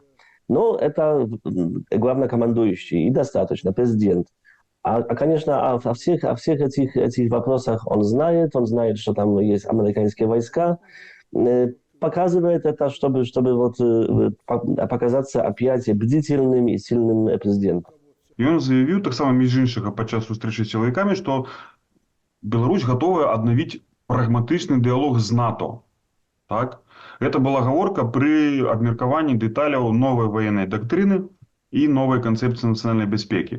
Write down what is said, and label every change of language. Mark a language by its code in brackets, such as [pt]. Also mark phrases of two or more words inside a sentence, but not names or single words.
[ru] Но это главнокомандующий и достаточно, президент. Конечно, о всех этих вопросах он знает, что там есть американские войска, показывает это, чтобы вот показаться опять бдительным и сильным президентом. [be] І ён заявіў таксама між іншага падчас сустрэчы з сілавікамі, што Беларусь гатовая аднавіць прагматычны дыялог з НАТО. Так? Гэта была гаворка пры абмеркаванні дэталяў новай ваеннай дактрыны і новай канцэпцыі нацыянальнай бяспекі.